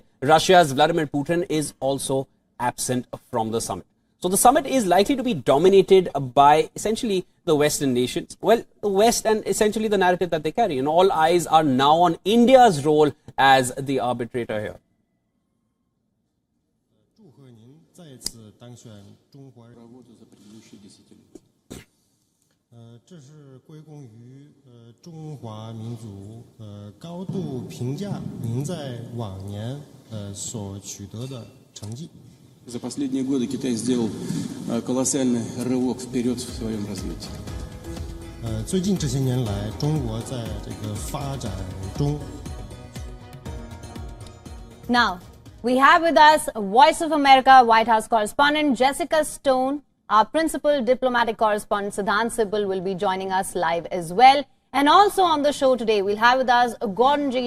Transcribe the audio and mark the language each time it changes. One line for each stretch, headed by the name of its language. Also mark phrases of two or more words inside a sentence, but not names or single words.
English: Russia's Vladimir Putin is also absent from the summit. So the summit is likely to be dominated by essentially the Western nations. Well, the West and essentially the narrative that they carry. And all eyes are now on India's role as the arbitrator here.
Chinese: 这是归功于中华民族高度评价您在往年所取得的成绩。
Russian: За последние годы Китай сделал колоссальный рывок вперед в своем развитии.
Chinese: 最近这些年来，中国在这个发展中。
English: Now, we have with us Voice of America White House correspondent Jessica Stone. Our principal diplomatic correspondent Siddhant Sibal will be joining us live as well. And also on the show today, we'll have with us Gordon G.